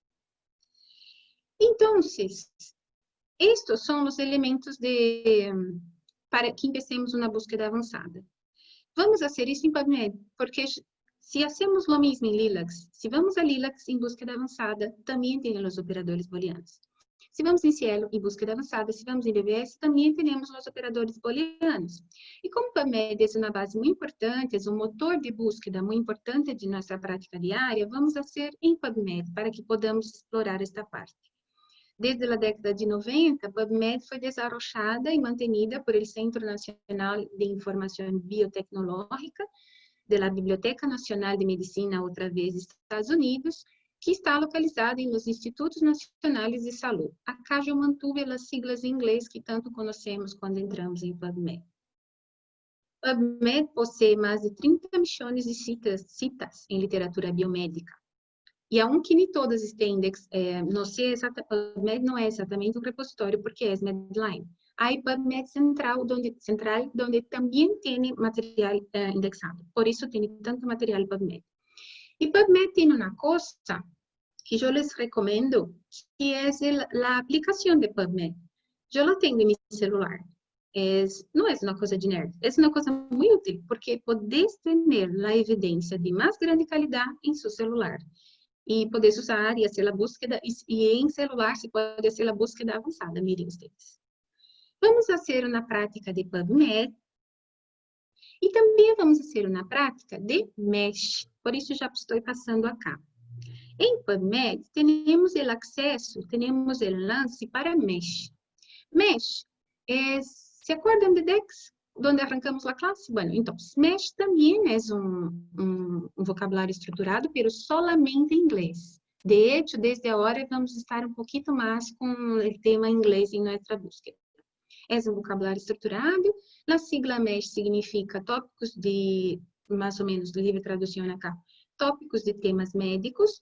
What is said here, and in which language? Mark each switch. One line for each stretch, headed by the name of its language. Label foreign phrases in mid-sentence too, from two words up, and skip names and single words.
Portuguese: Então, estes são os elementos para que empecemos uma búsqueda avançada. Vamos fazer isso em PubMed, porque se hacemos o mesmo em Lilacs, se vamos a Lilacs em búsqueda avançada, também tem os operadores booleanos. Se vamos em Cielo em búsqueda avançada, se vamos em BBS, também temos os operadores booleanos. E como PubMed é uma base muito importante, é um motor de búsqueda muito importante de nossa prática diária, vamos fazer em PubMed para que podamos explorar esta parte. Desde a década de 90, PubMed foi desarrollada e
Spanish: mantenida por el
Portuguese: Centro Nacional de Informação Biotecnológica da Biblioteca Nacional de Medicina, outra vez Estados Unidos, que está localizada nos Institutos Nacionais de Saúde. Acá eu mantuve as siglas em inglês que tanto conhecemos quando entramos em PubMed. PubMed possui mais de 30 milhões de citas em literatura biomédica. E aunque nem todas estão PubMed não é exatamente um repositório, porque é Medline.
Spanish: hay PubMed central, donde también tiene material indexado. Por eso tiene tanto material PubMed. Y PubMed tiene una cosa que yo les recomiendo, que es la aplicación de PubMed. Yo lo tengo en mi celular. No es una cosa de nerd, es una cosa muy útil, porque podés tener la evidencia de más grande calidad en su celular. Y podés usar y hacer la búsqueda, y en celular se puede hacer la búsqueda avanzada, miren ustedes. Vamos a hacer una práctica de PubMed,
Portuguese: e também vamos fazer uma prática de Mesh. Por isso, já estou passando acá. Em PubMed, temos o acesso, temos o lance para Mesh. Mesh,
Spanish: ¿se acuerdan de Dex? Donde arrancamos a classe?
Portuguese: Bueno, então, Mesh também é um vocabulário estruturado, mas solamente em inglês. De hecho, desde agora, vamos estar um pouquinho mais com o tema inglês em nossa búsqueda. É um vocabulário estruturado. A sigla MESH significa tópicos de, mais ou menos, livre tradução acá, tópicos de temas médicos.